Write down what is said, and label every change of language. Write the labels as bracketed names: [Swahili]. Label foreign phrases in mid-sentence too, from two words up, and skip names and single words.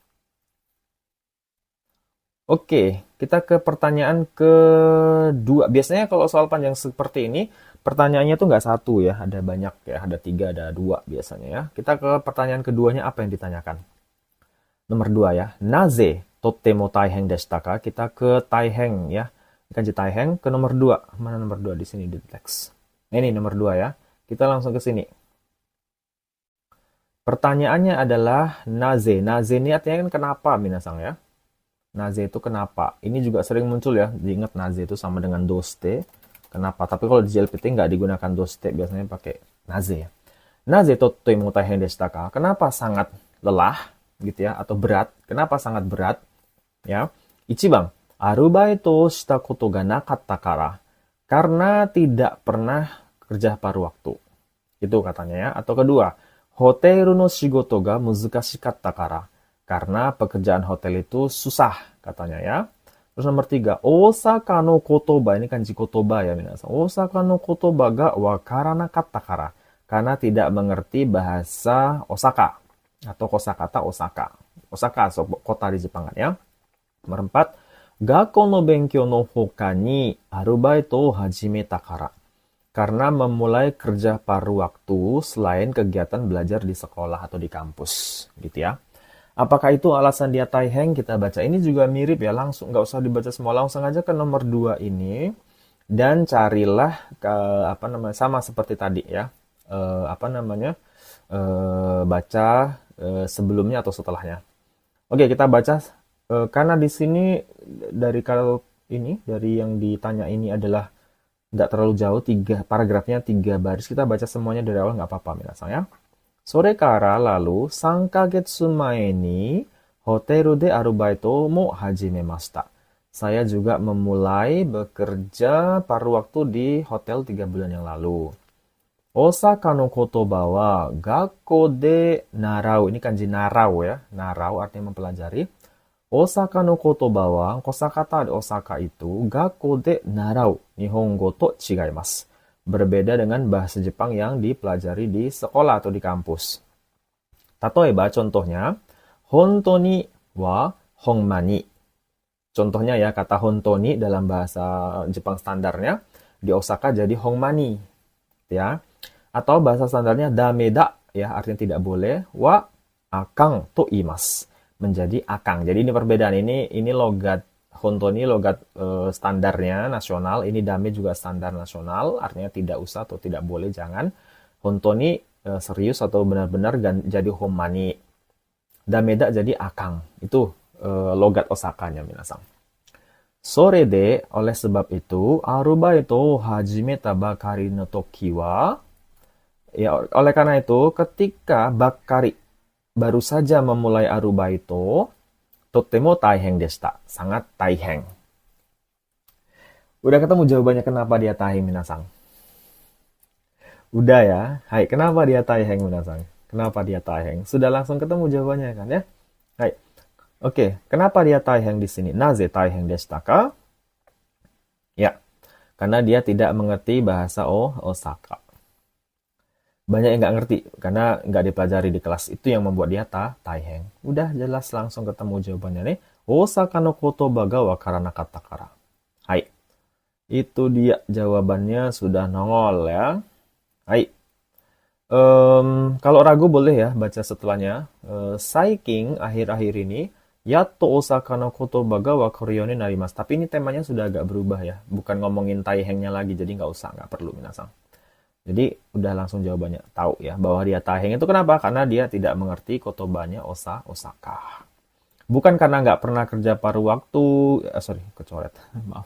[Indonesian] Oke, kita ke pertanyaan kedua. Biasanya kalau soal panjang seperti ini, pertanyaannya tuh nggak satu ya, ada banyak ya, ada 3, ada 2 biasanya ya. Kita ke pertanyaan keduanya, apa yang ditanyakan? Nomor 2 ya, [Japanese] なぜとても大変でしたか? [Indonesian] Kita ke taiheng ya. Kanji taiheng ke nomor 2. Mana nomor 2 di sini di teks? Ini nomor 2 ya. Kita langsung ke sini. Pertanyaannya adalah naze. Naze ini artinya kan kenapa minasang ya? Naze itu kenapa? Ini juga sering muncul ya. Diingat naze itu sama dengan doste. Kenapa? Tapi kalau di JLPT nggak digunakan doste, biasanya pakai naze ya. [Japanese] なぜとても大変でしたか? [Indonesian] Kenapa sangat lelah gitu ya, atau berat? Kenapa sangat berat? Ya, [Japanese] 一番、アルバイトしたことがなかったから. [Indonesian] Karena tidak pernah kerja paruh waktu. Itu katanya ya. Atau kedua, [Japanese] ホテルの仕事が難しかったから. [Indonesian] Karena pekerjaan hotel itu susah katanya ya. Terus nomor 3, [Japanese] 大阪の言葉. [Indonesian] Ini kanji kotoba ya minasan. [Japanese] 大阪の言葉が分からなかったから. [Indonesian] Karena tidak mengerti bahasa Osaka atau kosakata Osaka. Osaka, kota di Jepang kan ya. Nomor 4, [Japanese] 学校の勉強の他にアルバイトを始めたから. [Indonesian] Karena memulai kerja paruh waktu selain kegiatan belajar di sekolah atau di kampus. Gitu ya. Apakah itu alasan dia taiheng? Kita baca. Ini juga mirip ya. Langsung, nggak usah dibaca semua. Langsung aja ke nomor 2 ini. Dan carilah sama seperti tadi ya. Baca sebelumnya atau setelahnya. Oke, kita baca. Karena di sini dari yang ditanya ini adalah nggak terlalu jauh, 3 paragrafnya 3 baris, kita baca semuanya dari awal nggak apa-apa minasang ya. [Japanese] それから lalu 3ヶ月前にホテルでアルバイトも始めました. [Indonesian] Saya juga memulai bekerja paruh waktu di hotel 3 bulan yang lalu. [Japanese] 大阪の言葉は学校で習う. [Indonesian] Ini kanji narau ya. Narau artinya mempelajari. [Japanese] 大阪の言葉は, [Indonesian] kosakata di Osaka itu, [Japanese] 学校で習う日本語と違います. [Indonesian] Berbeda dengan bahasa Jepang yang dipelajari di sekolah atau di kampus. Tatoeba, contohnya, [Japanese] 本当にはほんまに. [Indonesian] Contohnya ya, kata hontoni dalam bahasa Jepang standarnya, di Osaka jadi honmani. Ya. Atau bahasa standarnya dameda, ya, artinya tidak boleh, [Japanese] はあかんと言います, [Indonesian] menjadi akang. Jadi ini perbedaan, ini logat hontoni, logat standarnya nasional, ini dame juga standar nasional, artinya tidak usah atau tidak boleh, jangan. Hontoni serius atau benar-benar jadi honmani. Dameda jadi akang. Itu logat Osakanya, minasan. [Japanese] それで, [Indonesian] oleh sebab itu, [Japanese] アルバイト始めたばかりの時は, [Indonesian] ya, oleh karena itu, ketika bakari baru saja memulai arubaito, [Japanese] とても大変でした, [Indonesian] sangat taiheng. Udah ketemu jawabannya kenapa dia taiheng, minasan? Udah ya? Hai, kenapa dia taiheng, minasan? Kenapa dia taiheng? Sudah langsung ketemu jawabannya kan ya? Hai. Oke, kenapa dia taiheng di sini? [Japanese] なぜ大変でしたか? [Indonesian] Ya, karena dia tidak mengerti bahasa Osaka. Banyak yang nggak ngerti karena nggak dipelajari di kelas, itu yang membuat dia taiheng. Udah jelas, langsung ketemu jawabannya nih. [Japanese] 大阪の言葉が分からなかったから. [Indonesian] Hai, itu dia jawabannya, sudah nongol ya. Hai, kalau ragu boleh ya baca setelahnya. Saiking, akhir-akhir ini, [Japanese] やっと大阪の言葉が分かるようになります. [Indonesian] Tapi ini temanya sudah agak berubah ya, bukan ngomongin taihengnya lagi, jadi nggak usah, nggak perlu minasan. Jadi udah langsung jawabannya, tahu ya bahwa dia taiheng itu kenapa? Karena dia tidak mengerti kotobanya Osaka. Bukan karena nggak pernah kerja paruh waktu, kecoret, maaf.